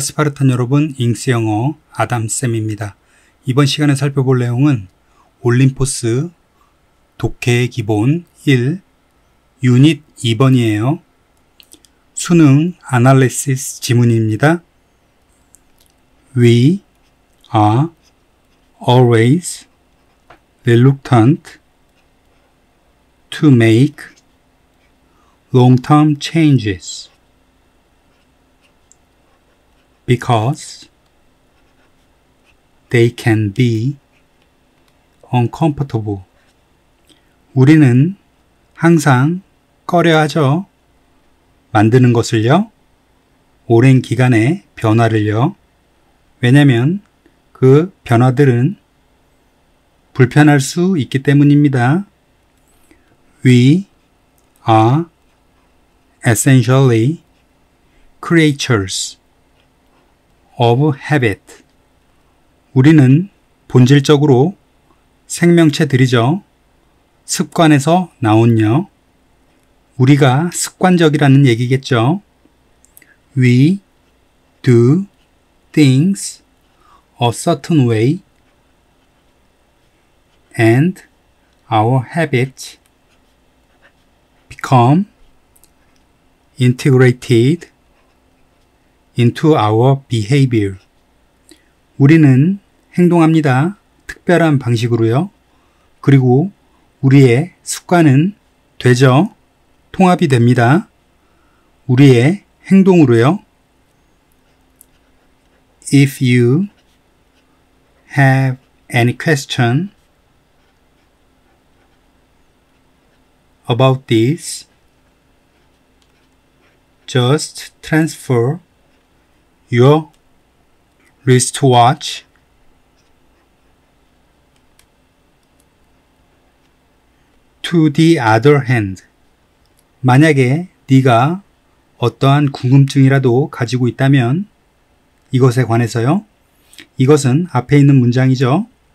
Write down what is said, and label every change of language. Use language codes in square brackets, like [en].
[ko] 스파르탄 여러분, 잉스 영어 아담쌤입니다. 이번 시간에 살펴볼 내용은 올림포스 독해의 기본 1 유닛 2번이에요. 수능 아날리시스 지문입니다. [en] We are always reluctant to make long-term changes because they can be uncomfortable. [ko] 우리는 항상 꺼려하죠. 만드는 것을요. 오랜 기간의 변화를요. 왜냐하면 그 변화들은 불편할 수 있기 때문입니다. [en] We are essentially creatures of habit. [ko] 우리는 본질적으로 생명체들이죠. 습관에서 나온요. 우리가 습관적이라는 얘기겠죠. [en] We do things a certain way and our habits become integrated into our behavior. [ko] 우리는 행동합니다. 특별한 방식으로요. 그리고 우리의 습관은 되죠. 통합이 됩니다. 우리의 행동으로요. [en] If you have any question about this, just transfer your wristwatch to the other hand. [ko] 만약에 네가 어떠한 궁금증이라도 가지고 있다면 이것에 관해서요. 이것은 앞에 있는 문장이죠.